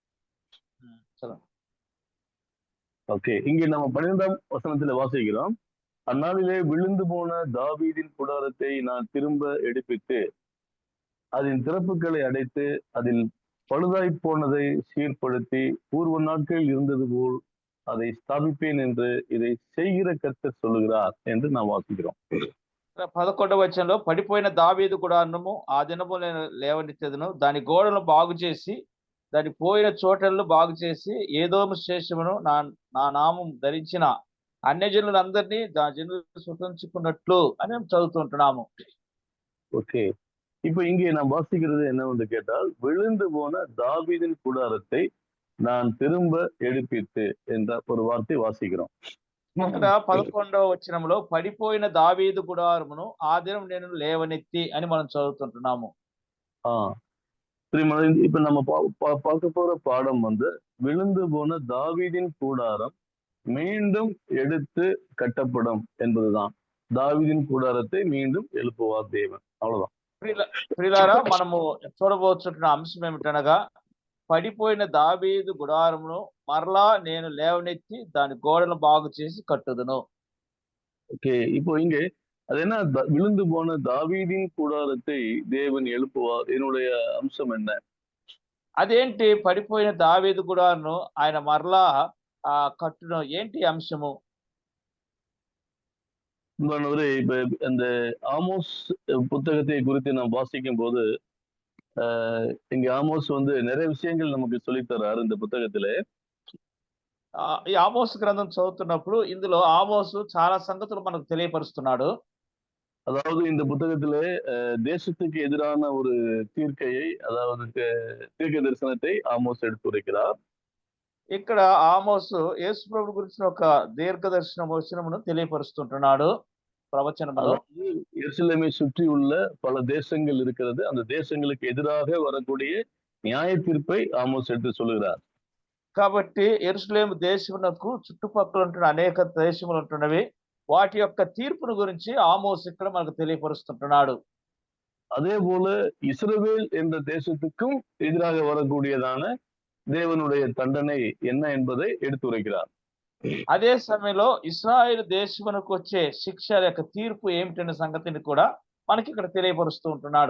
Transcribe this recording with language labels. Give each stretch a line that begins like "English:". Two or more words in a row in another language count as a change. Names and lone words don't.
Tamil: ஓகே, இங்கே நம்ம 12ஆம் வசனத்துல வாசிக்கிறோம், அந்நாளிலே விழுந்து போன தாவீதின் கூடாரத்தை நான் திரும்ப எடுப்பித்து அதன் திறப்புகளை அடைத்து அதில் பழுதாய் போனதை சீர்படுத்தி பூர்வ நாட்களில் இருந்தது போல் அதை ஸ்தாபிப்பேன் என்று இதை செய்கிற கர்த்தர் சொல்லுகிறார் என்று நாம் வாசிக்கிறோம்.
Telugu: 11వ వచనంలో, పడిపోయిన దావీదు గుడారము ఆ దినము లేవనెత్తెదను, దాని గోడలను బాగు చేసి దాని పోయిన చోటలను బాగు చేసి ఏదోము శేషమును నా నామం ధరించిన అన్యజనులందరినీ దా జనులు స్వతంత్రించుకున్నట్లు అని మేము చదువుతుంటున్నాము.
Tamil: ஓகே, இப்ப இங்கே நாம் வாசிக்கிறது என்னவென்று கேட்டால், விழுந்து போன தாவீதின் கூடாரத்தை நான் திரும்ப எடுப்பித்து என்ற ஒரு வார்த்தை வாசிக்கிறோம்.
Telugu: ఇక్కడ 11వ వచనంలో పడిపోయిన దావీదు గుడారమును ఆ దినం నేను లేవనెత్తి అని మనం చదువుతుంటున్నాము.
Tamil: இப்ப நம்ம பார்க்க போற பாடம் வந்து விழுந்து போன தாவீதின் கூடாரம் மீண்டும் எடுத்து கட்டப்படும் என்பதுதான். தாவீதின் கூடாரத்தை மீண்டும் எழுப்புவார் தேவன். அவ்வளவுதான்.
Telugu: ప్రియులారా, మనము చూడబోతున్న అంశం ఏమిటనగా, పడిపోయిన దావీదు గుడారమును మరలా నేను లేవనెత్తి దాని గోడను బాగు చేసి కట్టుదును.
Tamil: ஓகே, இப்போ இங்க அது என்ன, விழுந்து போன தாவீதின் கூடாரத்தை தேவன் எழுப்புவார். என்னுடைய அம்சம் என்ன?
Telugu: అదేంటి పడిపోయిన దావీదు గుడారను ఆయన మరలా కట్టును, ఏంటి అంశము?
Tamil: இப்ப அந்த ஆமோஸ் புத்தகத்தை குறித்து நாம் வாசிக்கும் போது இங்க ஆமோஸ் வந்து நிறைய விஷயங்கள் நமக்கு சொல்லித்தராரு இந்த புத்தகத்திலே.
Telugu: ఈ ఆమోస్ గ్రంథం చదువుతున్నప్పుడు ఇందులో ఆమోసు చాలా సంగతులు మనకు తెలియపరుస్తున్నాడు.
Tamil: அதாவது இந்த புத்தகத்திலே தேசத்துக்கு எதிரான ஒரு தீர்க்கையை, அதாவது தீர்க்க தரிசனத்தை ஆமோஸ் எடுத்துரைக்கிறார்.
Telugu: ఇక్కడ ఆమోసు యేసు ప్రభు గురించిన ఒక దీర్ఘదర్శన వచనమును తెలియపరుస్తుంటున్నాడు ప్రవచనములో.
Tamil: எருசலேமை சுற்றி உள்ள பல தேசங்கள் இருக்கிறது, அந்த தேசங்களுக்கு எதிராக வரக்கூடிய நியாய தீர்ப்பை ஆமோஸ் எடுத்து சொல்லுகிறார்.
Telugu: కాబట్టి యెరూషలేము దేశమునకు చుట్టుపక్కల ఉంటున్న అనేక దేశములు ఉంటున్నవి, వాటి యొక్క తీర్పును గురించి ఆమోస్ ఇక్కడ మనకు తెలియపరుస్తుంటున్నాడు.
Tamil: அதே போல இஸ்ரவேல் என்ற தேசத்துக்கும் எதிராக வரக்கூடியதான தேவனுடைய தண்டனை என்ன என்பதை எடுத்துரைக்கிறார்.
Telugu: అదే సమయంలో ఇశ్రాయేలు దేశమునకు వచ్చే శిక్ష యొక్క తీర్పు ఏమిటనే సంగతిని కూడా మనకి ఇక్కడ తెలియపరుస్తూ ఉంటున్నాడు.